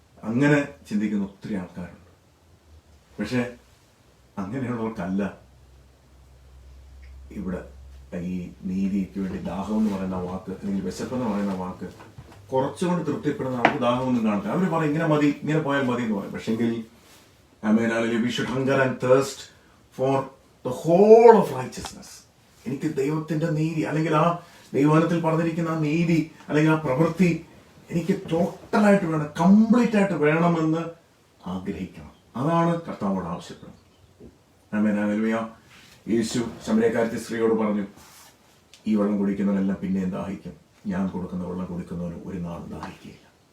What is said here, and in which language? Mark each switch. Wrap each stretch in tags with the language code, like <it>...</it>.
<ml>അങ്ങനെ ചിന്തിക്കുന്ന ഒത്തിരി ആൾക്കാരുണ്ട്. പക്ഷെ അങ്ങനെയുള്ളവർക്കല്ല ഇവിടെ ഈ നീതിക്ക് വേണ്ടി ദാഹം എന്ന് പറയുന്ന വാക്ക്, അല്ലെങ്കിൽ വിശപ്പെന്ന് പറയുന്ന വാക്ക് കുറച്ചുകൊണ്ട് തൃപ്തിപ്പെടുന്ന അവർക്ക് ദാഹമൊന്നും കാണില്ല. അവർ പറയും ഇങ്ങനെ മതി, ഇങ്ങനെ പോയാൽ മതി എന്ന് പറയും.</ml> <en>പക്ഷെങ്കിൽ we should hunger and thirst for the whole of righteousness.</en> <ml>എനിക്ക് ദൈവത്തിന്റെ നീതി, അല്ലെങ്കിൽ ആ ദൈവവചനത്തിൽ പറഞ്ഞിരിക്കുന്ന ആ നീതി, അല്ലെങ്കിൽ ആ പ്രവൃത്തി എനിക്ക് ടോട്ടലായിട്ട് വേണം, കംപ്ലീറ്റ് ആയിട്ട് വേണമെന്ന് ആഗ്രഹിക്കണം. അതാണ് കർത്താവോട് ആവശ്യപ്പെടുന്നത്. ആമേൻ. ഹല്ലേലൂയ. യേശു ശമര്യക്കാരത്തി സ്ത്രീയോട് പറഞ്ഞു, ഈ വെള്ളം കുടിക്കുന്നവനെല്ലാം പിന്നെയും ദാഹിക്കും, ഞാൻ കൊടുക്കുന്ന വെള്ളം കുടിക്കുന്നവന് ഒരു നാളും ദാഹിക്കുകയില്ല.</ml>